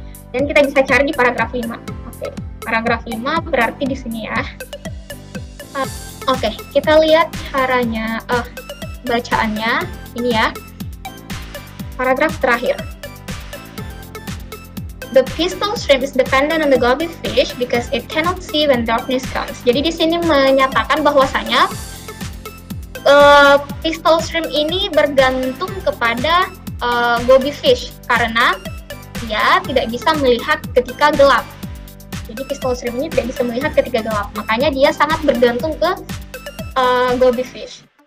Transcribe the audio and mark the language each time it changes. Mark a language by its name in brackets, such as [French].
[Indonesian] Dan kita bisa cari di paragraf 5. Oke, paragraf 5 berarti di sini ya. Oke, kita lihat caranya, bacaannya ini ya. Paragraf terakhir. [English] The pistol shrimp is dependent on the Goby fish because it cannot see when darkness comes. [Indonesian] Jadi di sini menyatakan bahwasanya pistol shrimp ini bergantung kepada Goby fish karena dia tidak bisa melihat ketika gelap. Jadi pistol shrimp ini tidak bisa melihat ketika gelap. Makanya dia sangat bergantung ke Goby fish.